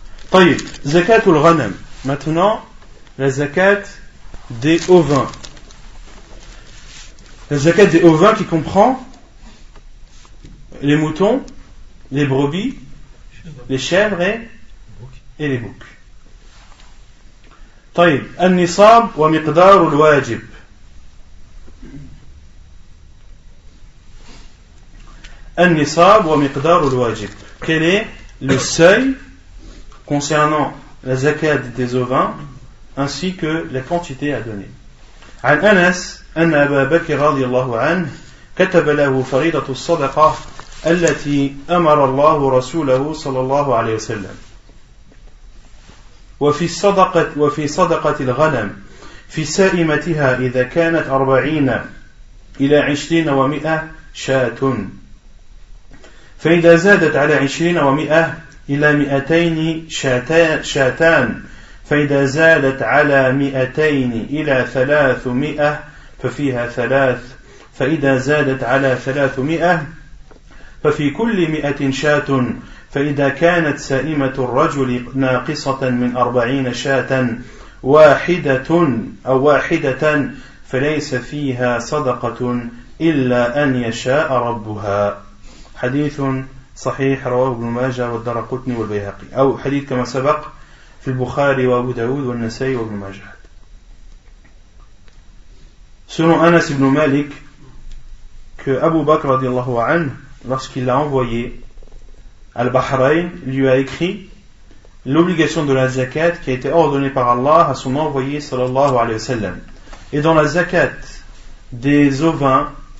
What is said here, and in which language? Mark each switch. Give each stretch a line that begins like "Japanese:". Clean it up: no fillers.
French: Taïb, zakatul ghanam. Maintenant, la zakat des ovins. La zakat des ovins qui comprend les moutons, les brebis, les chèvres et les boucs.
Arabic: طيب النصاب ومقدار الواجب. النصاب ومقدار الواجب.
French: Quel est le seuil concernant la zakat des ovins ainsi que la quantité à donner?
Arabic: عن أنس أن أبا بكر رضي الله عنه كتب له فريضة الصدقة التي أمر الله رسوله صلى الله عليه وسلم وفي صدقة الغنم في سائمتها إذا كانت 40 إلى 20 و100 شاة فإذا زادت على 20 و100 إلى 200 شاتان فإذا زادت على 200 إلى 300 ففيها 3 فإذا زادت على 300 ففي كل 100 شاة فإذا كانت سائمة الرجل ناقصة من 40 شاة واحدة فليس فيها صدقة إلا أن يشاء ربها. حديث صحيح رواه ابن ماجه والدارقطني والبيهقي أو حديث كما سبق في البخاري وأبو داود والنسائي وابن ماجه.
French: Selon Anas ibn Malik, que Abu Bakr radiallahu anhu, lorsqu'il l'a envoyé Al-Bahrain, lui a écrit l'obligation de la zakat qui a été ordonnée par Allah à son envoyé sallallahu alayhi wa sallam. Et dans la zakat des ovins,